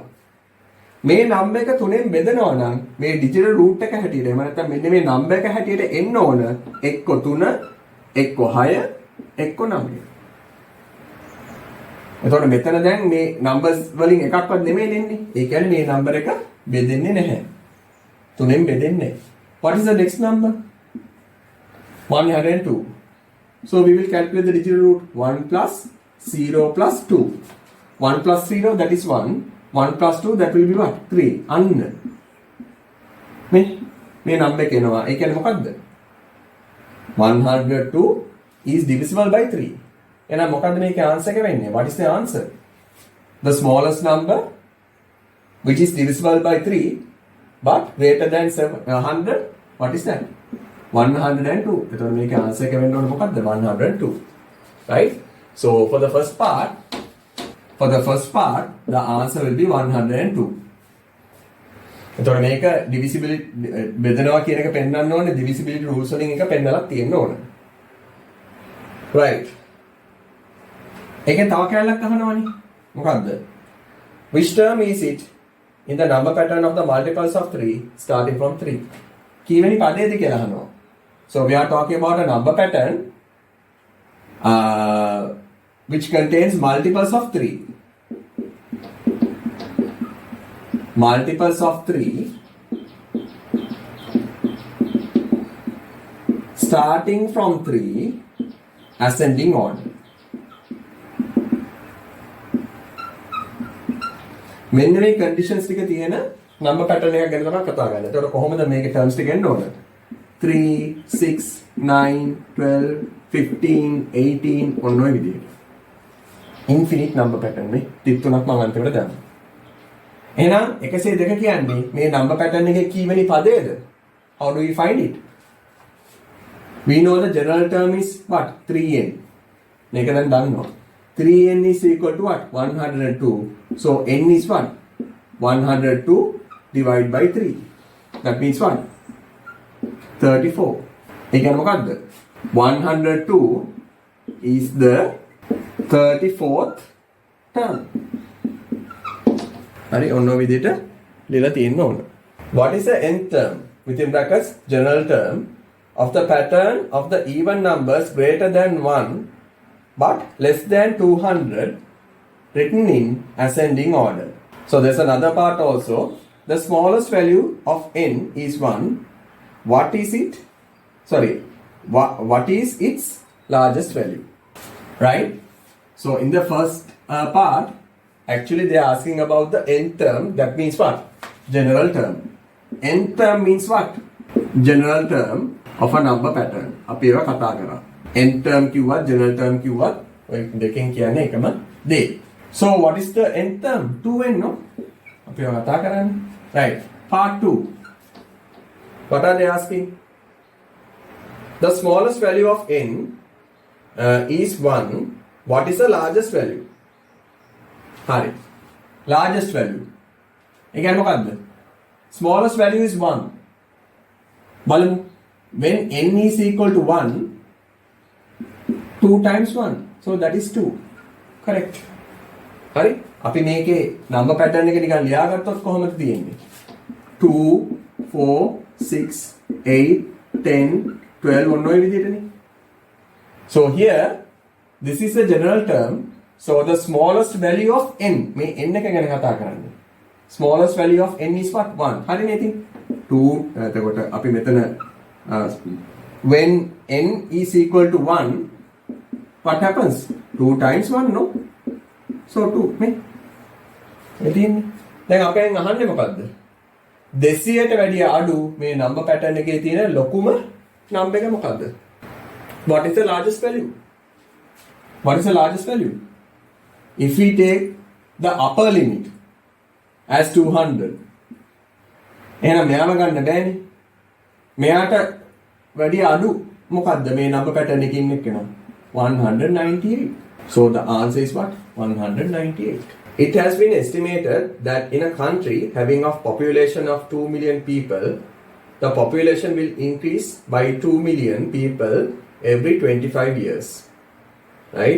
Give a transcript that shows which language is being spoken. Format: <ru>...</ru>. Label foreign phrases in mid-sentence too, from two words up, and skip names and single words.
<si>මේ number එක 3ෙන් බෙදනවා නම් මේ</si> <en>digital root</en> <si>එක හැටියට එහෙම නැත්නම් මෙන්න මේ number එක හැටියට එන්න ඕන එක්ක 3 එක්ක 6 එක්ක 9. එතකොට මෙතන දැන් මේ numbers වලින් එකක්වත් නෙමෙයි එන්නේ. ඒ කියන්නේ මේ number එක බෙදෙන්නේ නැහැ. 3ෙන් බෙදෙන්නේ.</si> <en>What is the next number? 102. So we will calculate the digital root. 1 plus 0 plus 2. 1 plus 0, that is 1. 1 plus 2, that will be what? 3.</en> <si>අන්න. මේ number එක එනවා. ඒ කියන්නේ මොකද්ද?</si> <en>102 is divisible by 3.</en> <si>එහෙනම් මොකද්ද මේකේ answer එක වෙන්නේ?</si> <en>What is the answer? The smallest number which is divisible by 3 but greater than 100. What is that? 102.</en> <si>එතකොට මේකේ answer එක වෙන්න ඕනේ මොකද්ද? 102.</si> <en>Right? So for the first part, the answer will be 102.</en> <si>එතකොට මේක divisibility බෙදනවා කියන එක පෙන්වන්න ඕනේ</si> <en>divisibility rules</en> <si>වලින් එක පෙන්නලා තියෙන්න ඕනේ. Right. ඒකෙන් තව කැලලක් අහනවනේ. මොකද්ද?</si> <en>Which term is it in the number pattern of the multiples of 3 starting from 3?</en> <si>කීවෙනි පදයේද කියලා අහනවා.</si> <en>So we are talking about a number pattern which contains multiples of 3. Multiples of 3 starting from 3 ascending on.</en> <si>මෙන්න මේ conditions ටික තියෙන number pattern එකක් ගැන තමයි කතා කරන්නේ. ඒතකොට කොහොමද මේකේ terms ටික එන්න ඕන? 3, 6, 9, 12, 15, 18 ඔන්න ඔය විදිහට.</si> <en>infinite number pattern</en> <si>මේ 33ක් මම අන්තිමට දානවා. එහෙනම් 102 කියන්නේ මේ</si> <en>number pattern</en> <si>එකේ කීවෙනි පදයේද?</si> <en>How do we find it? We know the general term is what?</en> <si>3n. මේක දැන් දන්නවා.</si> <en>3n is equal to what? 102. So n is what? 102 divided by 3. That means what? 34.</en> <si>ඒ කියන්නේ මොකද්ද?</si> <en>102 is the 34th term.</en> <si>හරි ඔන්න ඔය විදිහට ලියලා තියෙන්න ඕන.</si> <en>What is the nth term? Within brackets general term of the pattern of the even numbers greater than 1 but less than 200 written in ascending order. So there's another part also. The smallest value of n is 1. What is it? Sorry. What is its largest value? Right? So in the first part, actually they are asking about the nth term. That means what? General term. Nth term means what? General term of a number pattern.</en> <si>අපි ඒවා කතා කරා.</si> <en>Nth term</en> <si>කිව්වත්</si> <en>general term</en> <si>කිව්වත් ඔය දෙකෙන් කියන්නේ එකම දේ.</si> <en>So what is the nth term? 2n no?</en> <si>අපි ඒවා කතා කරන්නේ.</si> <en>Right. Part 2. What are they asking? The smallest value of n is 1. What is the largest value? හරි. Largest value.</en> <si>ඒ කියන්නේ මොකද්ද?</si> <en>smallest value is 1. බලමු. When n is equal to 1, 2 times 1. So that is 2. Correct.</en> <si>හරි? අපි මේකේ</si> <en>number pattern</en> <si>එක නිකන් ලියාගත්තොත් කොහොමද තියෙන්නේ? 2, 4, 6, 8, 10, 12 ඔන්න ඔය විදිහටනේ.</si> <en>So here this is a general term. So the smallest value of n</en> <si>මේ n එක ගැන කතා කරන්නේ.</si> <en>Smallest value of n is what? 1.</en> <si>හරිනේ ඉතින් 2 එතකොට අපි මෙතන</si> <en>when n is equal to 1 what happens? 2 times 1 no? So 2 නේ.</en> <si>එතින් දැන් අපෙන් අහන්නේ මොකද්ද? 200ට වැඩිය අඩු මේ</si> <en>number pattern</en> <si>එකේ තියෙන ලොකුම number එක මොකද්ද?</si> <en>What is the largest value? What is the largest value? If we take the upper limit as 200,</en> <si>එහෙනම් මෙයාම ගන්න බෑනේ. මෙයාට වැඩි අඩු මොකද්ද මේ</si> <en>number pattern</en> <si>එකකින් එක්කන?</si> <en>198. So the answer is what? 198. It has been estimated that in a country having a population of 2 million people, the population will increase by 2 million people every 25 years. Right?</en>